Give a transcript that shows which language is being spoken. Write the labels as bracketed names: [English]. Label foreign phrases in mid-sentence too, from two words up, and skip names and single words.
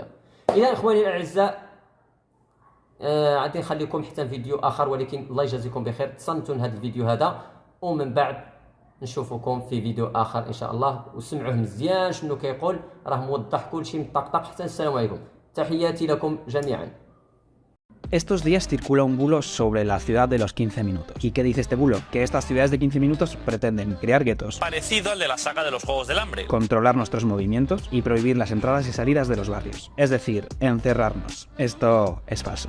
[Arabic] اذا اخواني الاعزاء، غادي نخليكم حتى فيديو اخر، ولكن الله يجازيكم بخير تصنتوا هذا الفيديو هذا، ومن بعد نشوفكم في فيديو اخر ان شاء الله. وسمعوه مزيان شنو كيقول، راه موضح كل شيء مطقطق. حتى السلام عليكم، تحياتي لكم جميعا. [Spanish] Estos días circula un bulo sobre la ciudad de los 15 minutos. ¿Y qué dice este bulo? Que estas ciudades de 15 minutos pretenden crear guetos, parecido al de la saga de los Juegos del Hambre, controlar nuestros movimientos y prohibir las entradas y salidas de los barrios. Es decir, encerrarnos. Esto es falso.